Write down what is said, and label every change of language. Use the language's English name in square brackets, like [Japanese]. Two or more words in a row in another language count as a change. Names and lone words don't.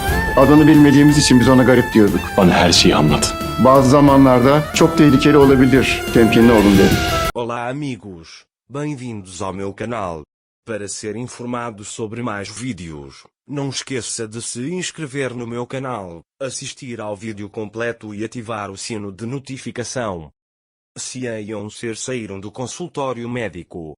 [Turkish] Adını bilmediğimiz için biz ona garip diyorduk. Bana her şeyi anlat. Bazı zamanlarda çok tehlikeli olabilir. Temkinli olun derim. [Portuguese] Olá amigos, bem-vindos ao meu canal. Para ser informado sobre mais vídeos, não esqueça de se inscrever no meu canal, assistir ao vídeo completo e ativar o sino de notificação. Cian e Onser saíram do consultório médico.